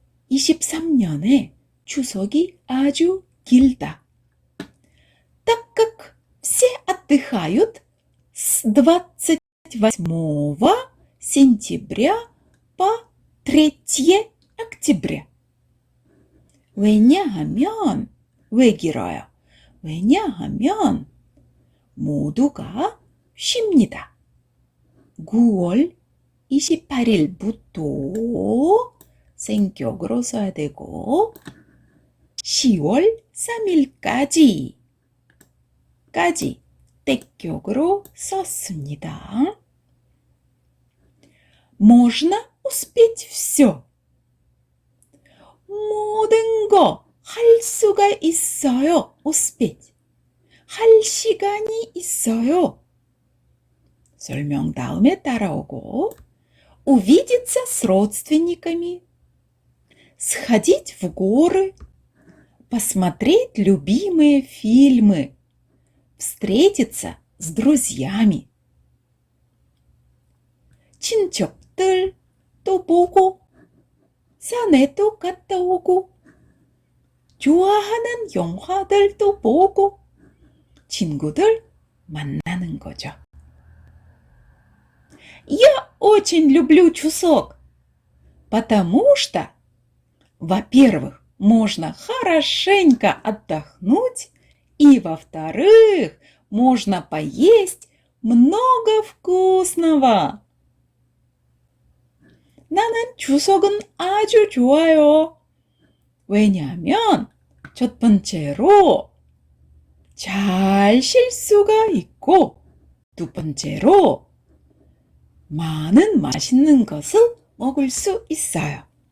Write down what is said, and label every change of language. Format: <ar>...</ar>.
<ko>23년에 추석이 아주 길다.</ko> <ru>Так как все отдыхают с 28 сентября по 3 октября.</ru> <ko>왜냐하면 왜 길어요? 왜냐하면 모두가 쉽니다. 9월 28일부터 생격으로 써야 되고 10월 3일까지 떼격으로 썼습니다.</ko> <ru>Можно успеть все.</ru> <ko>모든 거 할 수가 있어요.</ko> <ru>успеть.</ru> <ko>할 시간이 있어요. 설명 다음에 따라오고</ko> <ru>увидеться с родственниками. Сходить в горы. Посмотреть любимые фильмы. Встретиться с друзьями.</ru> <ko>친척들 또 보고 산에도 갔다 오고 좋아하는 영화들도 보고 친구들 만나는 거죠.</ko> <ru>Я очень люблю чусок, потому что, во-первых, можно хорошенько отдохнуть, и, во-вторых, можно поесть много вкусного.</ru> <ko>나는 추석은 아주 좋아요. 왜냐하면 첫 번째로 잘 쉴 수가 있고 두 번째로 많은 맛있는 것을 먹을 수 있어요.</ko>